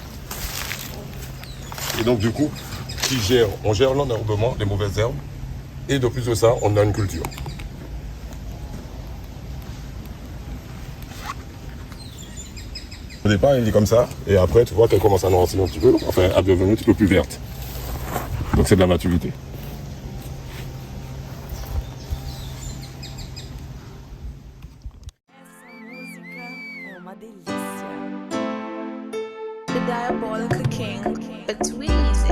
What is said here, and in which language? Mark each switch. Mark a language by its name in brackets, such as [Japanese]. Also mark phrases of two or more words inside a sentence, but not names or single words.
[French] Et donc, du coup, on gère l'enherbement, les mauvaises herbes. Et de plus de ça, on a une culture. Au départ, il est comme ça, et après, tu vois qu'elle commence à noircir un petit peu, enfin, à devenir un petit peu plus verte. Donc, c'est de la maturité. [Portuguese] Essa música é uma delícia. [English] The Diabolical King, a tweet.